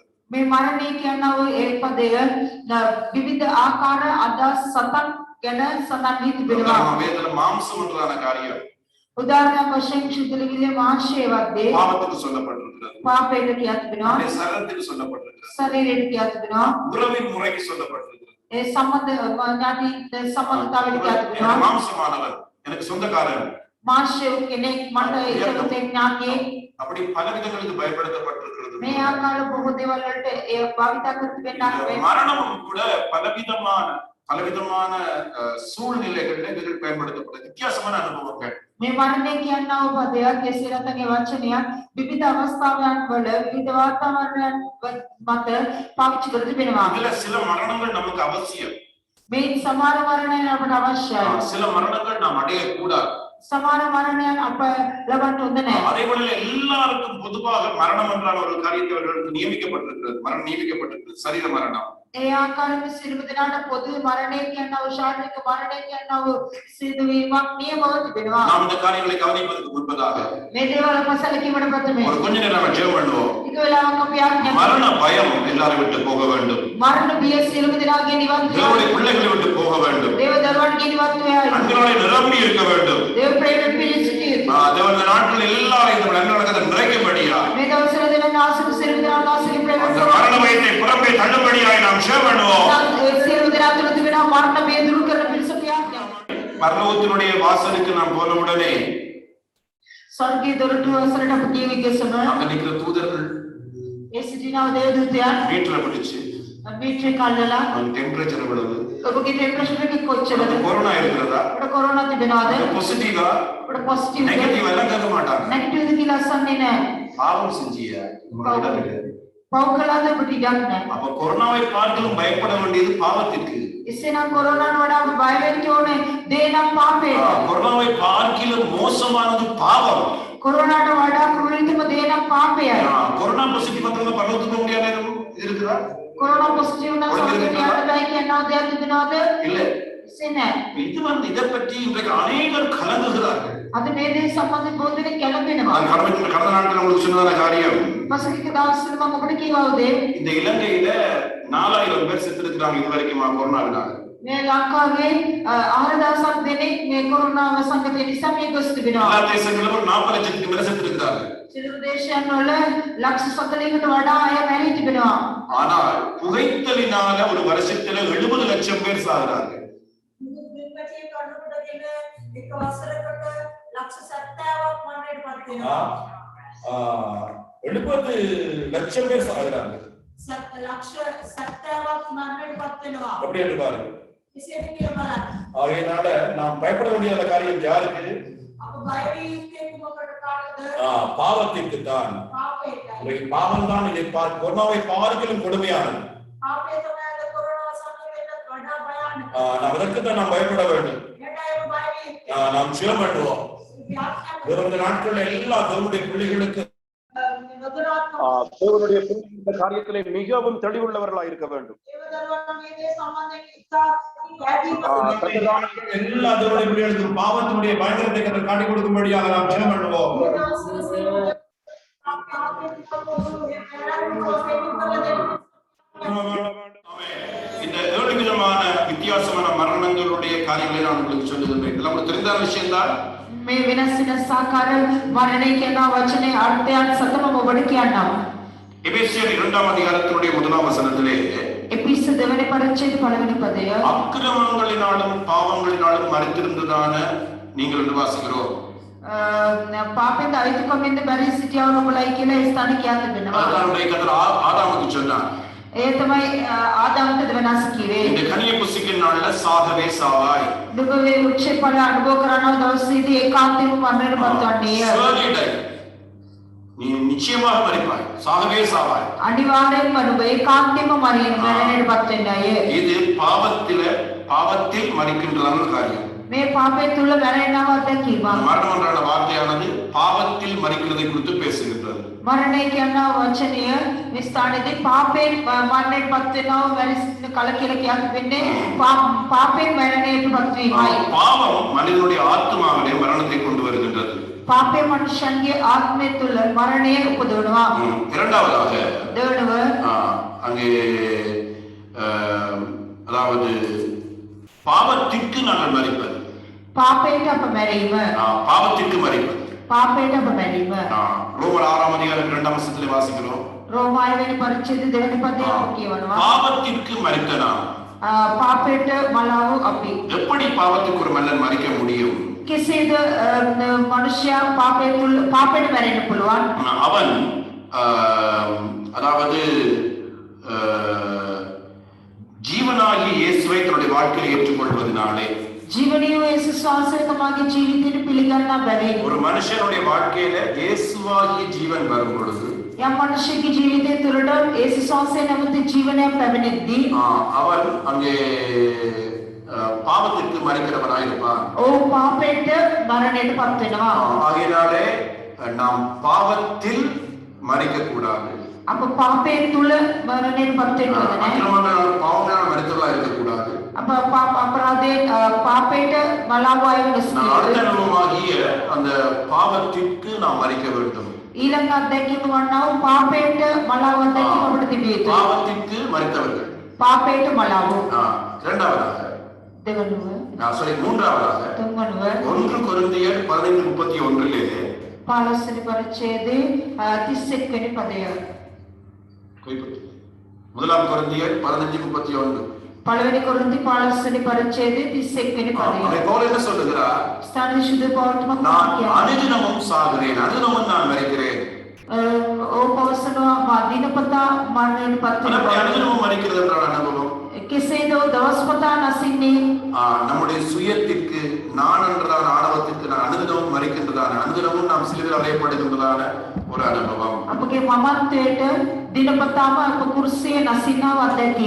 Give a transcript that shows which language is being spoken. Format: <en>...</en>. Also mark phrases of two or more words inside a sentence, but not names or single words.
<si>මේ මරණය කියනවා වූ ඒ පදය විවිධ ආකාර අදහස් 7ක් ගැන සඳහන් වී තිබෙනවා.</si> <ta>வேதத்துல மாம்சம் என்றதான காரியம்</ta> <si>උදාහරණයක් වශයෙන් ශුද්ධලිවිලේ මාංශයවත්දී</si> <ta>பாவத்துக்கு சொல்லப்பட்டிருக்கிறது.</ta> <si>පාපයට කියා තිබෙනවා.</si> <ta>சரத்துக்கு சொல்லப்பட்டிருக்கிறது.</ta> <si>ශරීරයට කියා තිබෙනවා.</si> <ta>உறவின் முறைக்கு சொல்லப்பட்டிருக்கிறது.</ta> <si>ඒ සම්බන්ධ ඥාති සම්බන්ධතාවයට කියා තිබෙනවා.</si> <ta>மாம்சமானவர் எனக்கு சொந்தக்காரன்,</ta> <si>මාංශය කෙනෙක් මට ඒකේ ඥාතියෙක්.</si> <ta>அப்படி பல விதங்களுக்கு பயன்படுத்தப்பட்டிருக்கிறது.</ta> <si>මේ ආකාර බොහෝ දේවල් වලට ඒ භාවිතා කර තිබෙනවා.</si> <ta>மரணமும் கூட பலவிதமான சூழ்நிலைகளில் இதில் பயன்படுத்தப்பட்ட வித்தியாசமான அனுபவங்கள்.</ta> <si>මේ මරණය කියනවා වූ පදයක් ඒ සිරතගේ වචනයක් විවිධ අවස්ථාවන් වල විවිධ වාතාවරණයන් මත පාවිච්චි කර තිබෙනවා.</si> <ta>இதுல சில மரணங்கள் நமக்கு அவசியம்.</ta> <si>මේ සමහර මරණයන් අපට අවශ්‍යයි.</si> <ta>சில மரணங்கள் நாம் அடையக்கூடாது.</ta> <si>සමහර මරණයන් අප ලබන්න හොඳ නැහැ.</si> <ta>அதே போல எல்லாருக்கும் பொதுவாக மரணம் என்றான ஒரு காரியத்தை அவர்களுக்கு நியமிக்கப்பட்டிருக்கிறது. மரணம் நியமிக்கப்பட்டிருக்கிறது, சரீர மரணம்.</ta> <si>ඒ ආකාරයෙන් සියලුම දෙනාට පොදු මරණය කියනවා වූ ශාරීරික මරණය කියනවා වූ සිදුවීමක් නියමව තිබෙනවා.</si> <ta>நாம் இந்த காரியங்களை கவனிப்பதற்கு முன்பதாக</ta> <si>මේ දේවල් අපසලකීමට ප්‍රථමයෙන්</si> <ta>ஒரு கொஞ்ச நேரம் நம்ம ஜெபம் பண்ணுவோம்.</ta> <si>ටික වෙලාවක් අපි ආඥා</si> <ta>மரண பயம் எல்லாரும் விட்டு போக வேண்டும்.</ta> <si>මරණ බිය සියලුම දෙනාගේ නිවන්</si> <ta>தேவனுடைய பிள்ளைகளை விட்டு போக வேண்டும்.</ta> <si>දේව දරුවන්ගේ නිවන් වේයි.</si> <ta>அன்பினாலே நிரம்பி இருக்க வேண்டும்.</ta> <si>දේව ප්‍රේමයෙන් පිරී සිටියු.</si> <ta>தேவன் இந்த நாட்கள் எல்லாரும் இந்த நன்மைகளை நிறைக்கபடியா</ta> <si>මේ දවස්වල දෙවන ආසක සියලුම දෙනාට ආසක ප්‍රේමයෙන්</si> <ta>அந்த மரண பயத்தை புறம்பே தள்ளும்படியாய் நாம் ஜெபம் பண்ணுவோம்.</ta> <si>සියලුම දෙනා තුළ තිබෙන මරණ බිය දුරු කරන පිණිස ප්‍රාර්ථනා.</si> <ta>பரலோகத்தினுடைய வாசலுக்கு நாம் போன உடனே</ta> <si>ස්වර්ගයේ දොරටුව අසලට අපි ගිය විගසම</si> <ta>அங்க நிக்கிற தூதர்கள்</ta> <si>ඒ සිටිනා දේව දූතයන්</si> <ta>மீட்டரை பிடிச்சு</ta> <si>මීටරේ කල්ලලා</si> <ta>அவங்க டெம்பரேச்சர் எவ்வளவு,</ta> <si>ඔබගේ ටෙම්පරේචර් එක කොච්චරද?</si> <ta>கொரோனா இருக்கிறதா,</ta> <si>ඔබට කොරෝනා තිබෙනවද?</si> <ta>பாசிட்டிவா</ta> <si>ඔබට පොසිටිව්</si> <ta>நெகட்டிவ் எல்லாம் கேட்க மாட்டாங்க.</ta> <si>නෙගටිව්ද කියලා අසන්නේ නැහැ.</si> <ta>பாவம் செஞ்சியா</ta> <si>පව් කළාද ඔබට ඉඩක් නැහැ.</si> <ta>அப்ப கொரோனாவை பார்க்கலும் பயப்பட வேண்டியது பாவத்திற்கு.</ta> <si>එසේනම් කොරෝනාට වඩා අපි බය වෙන්න ඕනේ දේ නම් පාපයට.</si> <ta>கொரோனாவை பார்க்கிலும் மோசமானது பாவம்.</ta> <si>කොරෝනාට වඩා ක්‍රූරතම දේ නම් පාපයයි.</si> <ta>கொரோனா பாசிட்டிவ் பண்றவங்க பரலோகத்துக்கு போக முடியாது இருக்குதா?</ta> <si>කොරෝනා පොසිටිව් නම් සෝදයට යන්න බෑ කියනවා දෙයක් තිබෙනවද?</si> <ta>இல்ல.</ta> <si>එසේ නැහැ.</si> <ta>இது இதை பற்றி இன்றைக்கு அநேகர் கலங்குகிறார்கள்.</ta> <si>අද මේ දේ සම්බන්ධව බොහෝ දෙනෙක් කැළඹෙනවා.</si> <ta>கடந்த நாட்கள் உங்களுக்கு சொன்னதான காரியம்,</ta> <si>පසුගිය දවස්වල මම ඔබට කියවා උදේ</si> <ta>இந்த இலங்கையில 4000 பேர் செத்துருக்காங்க இது வரைக்கும் கொரோனாவினால.</ta> <si>මේ ලංකාවේ 6000ක් දෙනෙක් මේ කොරෝනාව සංකටය නිසා මිය ගොස් තිබෙනවා.</si> <ta>எல்லா தேசங்களிலும் ஒரு 40 லட்சத்துக்கு மேல செத்துருக்காங்க.</ta> <si>සියලු දේශයන් වල ලක්ෂ 40කට වඩා අය මැරී තිබෙනවා.</si> <ta>ஆனால் புகைத்தலினால ஒரு வருஷத்துல 70 லட்சம் பேர் சாகுறாங்க.</ta> <si>එක වසරකට ලක්ෂ 70ක් මරණයට පත් වෙනවා.</si> <ta>70 லட்சம் பேர் சாகுறாங்க.</ta> <si>ලක්ෂ 70ක් මරණයට පත් වෙනවා.</si> <ta>அப்படி என்று பாருங்க.</ta> <si>ඉතින් කියලා බලන්න.</si> <ta>ஆகையினால நாம் பயப்பட வேண்டிய காரியம் யாருக்கு?</ta> <si>අප බය වී යුත්තේ මොකටද කාටද?</si> <ta>பாவத்திற்கு தான்.</ta> <si>පාපයටයි.</si> <ta>பாவம் தான் இதை கொரோனாவை பார்க்கிலும் கொடுமையானது.</ta> <si>පාපය තමයි අද කොරෝනා සංකටයට වඩා භයානක.</si> <ta>நாம் அதற்கு தான் நாம் பயப்பட வேண்டும்.</ta> <si>ඒකයි බය වී යුත්තේ.</si> <ta>நாம் ஜெபம் பண்ணுவோம். இந்த நாட்கள்ல எல்லா தேவனுடைய பிள்ளைகளுக்கு தேவனுடைய இந்த காரியத்திலே மிகவும் தெளிவுள்ளவர்களாக இருக்க வேண்டும். எல்லா தேவனுடைய பிள்ளைகளுக்கும் பாவத்தினுடைய பயங்கரத்தை கர்த்தர் காட்டிக் கொடுக்கும்படியாக நாம் ஜெபம் பண்ணுவோம். இந்த 7 விதமான வித்தியாசமான மரணங்களுடைய காரியங்களை நான் உங்களுக்கு சொல்லுகின்றேன். நமக்கு தெரிந்த விஷயம் தான்.</ta> <si>මේ වෙනස් වෙනස් ආකාර මරණය කියන වචනේ අර්ථයන් සතම ඔබට කියන්නවා.</si> <ta>எபேசியர் 2ஆம் அதிகாரத்தினுடைய 1ஆம் வசனத்திலே</ta> <si>එපිස දෙවෙනි පරිච්ඡේද පළවෙනි පදය</si> <ta>அக்கிரமங்களினாலும் பாவங்களினாலும் மரித்திருந்ததான நீங்கள் என்று வாசிக்கிறோம்.</ta> <si>පාපෙන් අයිතිකමින්ද බැරි සිටියව ඔබලයි කියලා ඒ ස්ථානේ කියා තිබෙනවා.</si> <ta>அதனுடைய கர்த்தர் ஆதாமுக்கு சொன்னார்,</ta> <si>ඒ තමයි ආදාම්ට වෙනස් කිව්වේ.</si> <ta>இந்த கனியை புசிக்கும் நாள்ல சாகவே சாவாய்.</ta> <si>දුක වේ වෘක්ෂේ ඵල අනුභව කරනවා දවසේදී ඒකාන්තයෙන්ම මරණයට පත්වන්නේය.</si> <en>Surely die.</en> <ta>நீ நிச்சயமாக மரிப்பாய், சாகவே சாவாய்.</ta> <si>අනිවාර්යෙන්ම ඔබ ඒකාන්තයෙන්ම මරණයට පත් වෙන්නයි.</si> <ta>இது பாவத்தில் மரிக்கின்றதான காரியம்.</ta> <si>මේ පාපය තුල මැරෙනවා දැකීම.</si> <ta>மரணம் என்ற வார்த்தையானது பாவத்தில் மரிக்கிறதை குறித்து பேசுகின்றது.</ta> <si>මරණය කියන වචනය මේ ස්ථානයේදී පාපයෙන් මරණයට පත් වෙනවා වැරි කල කියලා කියන්නේ පාපයෙන් මරණයට පත් වීමයි.</si> <ta>பாவம் மனிதனுடைய ஆத்மாவிலே மரணத்தை கொண்டு வருகின்றது.</ta> <si>පාපය මනුෂ්‍යන්ගේ ආත්මය තුල මරණය උපදවනවා.</si> <ta>இரண்டாவதாக</ta> <si>දෙවනව</si> <ta>அங்கே அதாவது பாவத்திற்கு நாங்கள் மரிப்பது.</ta> <si>පාපයට අප මැරීම.</si> <ta>பாவத்திற்கு மரிப்பது.</ta> <si>පාපයට අප මැරීම.</si> <ta>ரோமர் 6ஆம் அதிகாரம் 2ஆம் வசனத்திலே வாசிக்கிறோம்.</ta> <si>රෝමාය වෙනි පරිච්ඡේද දෙවෙනි පදයේ අප කියවනවා.</si> <ta>பாவத்திற்கு மரித்த நாம்</ta> <si>පාපයට මලාව අපි.</si> <ta>எப்படி பாவத்துக்கு ஒரு மனிதன் மரிக்க முடியும்?</ta> <si>කෙසේද මනුෂ්‍යයා පාපයට මැරෙන්න පුළුවන්?</si> <ta>அவன் அதாவது ஜீவனாகிய இயேசுவை தன்னுடைய வாழ்க்கையில் ஏற்றுக்கொள்வதனாலே</ta> <si>ජීවනීය යේසුස් වහන්සේ තමගේ ජීවිතයට පිළිගන්නා බැවින්</si> <ta>ஒரு மனுஷனுடைய வாழ்க்கையில இயேசுவாகிய ஜீவன் வரும் பொழுது</ta> <si>යම් මනුෂ්‍යයෙකුගේ ජීවිතය තුළට යේසුස් වහන්සේ නැමැති ජීවනයක් පැමිණෙද්දී</si> <ta>அவன் அங்கே பாவத்திற்கு மரிக்கிறவனாய் இருப்பான்.</ta> <si>ඔහු පාපයට මරණයට පත් වෙනවා.</si> <ta>ஆகையினாலே நாம் பாவத்தில் மரிக்க கூடாது.</ta> <si>අප පාපය තුළ මරණයට පත් වෙන්න ඕනේ නැහැ.</si> <ta>பாவங்களால் மரித்தவர்களா இருக்க கூடாது.</ta> <si>අප අපරාධයේ පාපයට මලාව</si> <ta>அனுபவமாகிய அந்த பாவத்திற்கு நாம் மரிக்க வேண்டும்.</ta> <si>ඊළඟ අත්දැකීම වන්නා වූ පාපයට මලාව අත්දැකීම අපිට තිබිය යුතුයි.</si> <ta>பாவத்திற்கு மரித்தவர்கள்.</ta> <si>පාපයට මලාව.</si> <ta>இரண்டாவதாக</ta> <si>දෙවනුව</si> <ta>மூன்றாவதாக</ta> <si>තුන්වනුව</si> <ta>1 கொரிந்தியர் 15:31</ta> <si>15 පරිච්ඡේදයේ 31 වෙනි පදය.</si> <ta>முதலாம் கொரிந்தியர் 15:31</ta> <si>පළවෙනි කොරින්ති 15 වෙනි පරිච්ඡේදයේ 31 වෙනි පදය.</si> <ta>பவுல் என்ன சொல்லுகிறார்?</ta> <si>ස්ථාන විසුද්ධ පෞල්</si> <ta>நான் அனுதினமும் சாகிறேன், அனுதினமும் நான் மரிக்கிறேன்.</ta> <si>ඕ පවසනවා දිනපතා මරණයට පත් වෙනවා.</si> <ta>அனுதினமும் மரிக்கிறது என்ற அனுபவம்</ta> <si>කෙසේද දවස්පතා නැසින්නේ</si> <ta>நம்முடைய சுயத்திற்கு நான் என்றதான ஆணவத்திற்கு நான் அனுதினமும் மரிக்கின்றதான அனுதினமும் நாம் சிலுவையில் அறையப்படுகின்றதான ஒரு அனுபவம்.</ta> <si>අපගේ මමත්වයට දිනපතාම අප කුරුසියේ නැසිනව අත්දැකීම.</si>